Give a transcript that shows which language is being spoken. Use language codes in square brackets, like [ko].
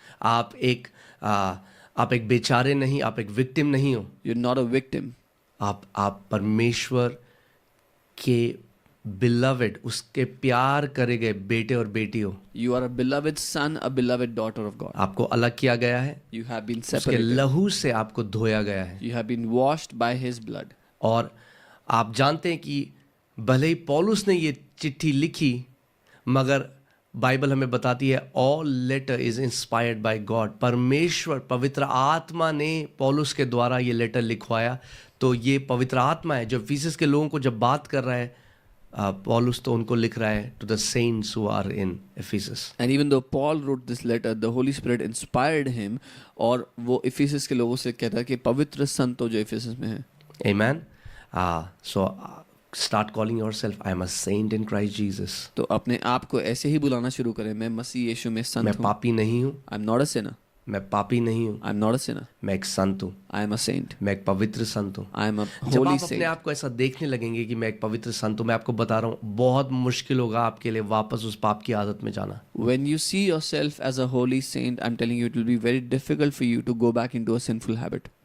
[hi] आप एक बेचारे नहीं, आप एक विक्टिम नहीं हो. [en] You're not a victim. [hi] आप परमेश्वर के beloved, उसके प्यार करे गए बेटे और बेटी हो. [en] You are a beloved son, a beloved daughter of God. [hi] आपको अलग किया गया है. [en] You have been [hi] उसके [en] separated. [hi] लहू से आपको धोया गया है. [en] You have been washed by His blood. [hi] और आप जानते हैं कि भले ही पौलुस ने ये चिट्ठी लिखी, मगर बाइबल हमें बताती है [en] All letter is inspired by God. [hi] परमेश्वर पवित्र आत्मा ने पौलुस के द्वारा ये लेटर लिखवाया. तो ये पवित्र आत्मा है जो एफिसस के लोगों को जब बात कर रहा है, पौलुस तो उनको लिख रहा है [en] To the saints who are in Ephesus. And even though Paul wrote this letter, the Holy Spirit inspired him, [hi] और वो एफिसस के लोगों से कहता है कि पवित्र संतो जो एफिसस में है. [en] Amen. So start calling yourself, I am a saint in Christ Jesus. [hi] तो अपने आप को ऐसे ही बुलाना शुरू करें, मैं मसीह यीशु में मैं संत हूँ. पापी नहीं हूँ. [en] I'm not a sinner. [hi] मैं पापी नहीं हूँ. [en] I'm not a sinner. [hi] मैं एक संत हूँ. [en] I am a saint. [hi] मैं एक पवित्र संत हूँ. [en] I am a [hi] जब [en] holy [hi] आप अपने [en] saint. [hi] आप को ऐसा देखने लगेंगे कि मैं एक पवित्र संत हूँ, मैं आपको बता रहा हूँ बहुत मुश्किल होगा आपके लिए वापस उस पाप की आदत में जाना. [en] When you see yourself as a holy saint, I'm telling you, it will be very difficult for you to go back into a sinful habit.